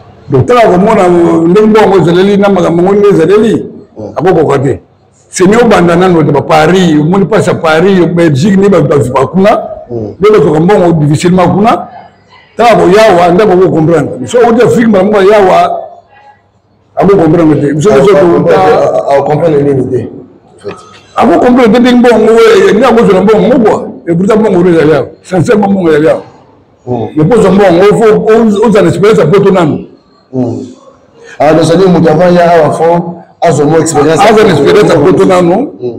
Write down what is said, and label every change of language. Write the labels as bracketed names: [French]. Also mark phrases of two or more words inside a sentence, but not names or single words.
[Lingala] Donc, tala komona ndenge bongo ezaleli na makambo ngo nde ezaleli, Mm. akokoka te. [French] C'est mieux [Lingala] obanda nano te, ba Paris, omoni mpasi ya Paris, Belgique, nde bato bafi-, bakuna, Mm. nde bato ka mbongo difficilement kuna. Tala koya awa, nde bako comprendre. So, oti Afrique, malamu koya awa, Abo comprendre te. Biso, biso, Ako to, comprendre, ta- a-, a-, a comprendre nini te, [French] en fait? [Lingala] Ako comprendre te, ndenge mbongo, eh, eh, ndenge akozwa na mbongo, moko, eh, pourtant mbongo ezali awa. Sincèrement, mbongo ezali awa. Hmm. [French] Mais pour [Lingala] ozwa mbongo, faut, oz-, oza na expérience ya poto nanu. Hmm. Ah, [French] donc, ça dit, [Lingala] moto avant, ya awa fond, azwa mo expérience. Aza na expérience ya poto nanu, Hmm.